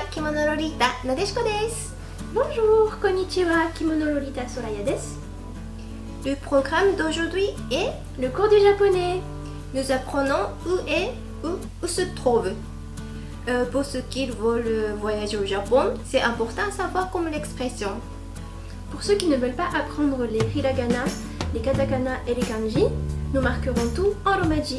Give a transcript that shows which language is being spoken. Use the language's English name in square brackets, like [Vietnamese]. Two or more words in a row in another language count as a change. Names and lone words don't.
[Japanese] 着物ロリータなでしこです。 [French] Bonjour, konnichiwa, Kimono Lolita Soraya desu. Le programme d'aujourd'hui est Le cours du japonais. nous apprenons où se trouve. Pour ceux qui veulent voyager au Japon, c'est important à savoir comme l'expression. Pour ceux qui ne veulent pas apprendre les hiragana, les katakana et les kanji, nous marquerons tout en romaji.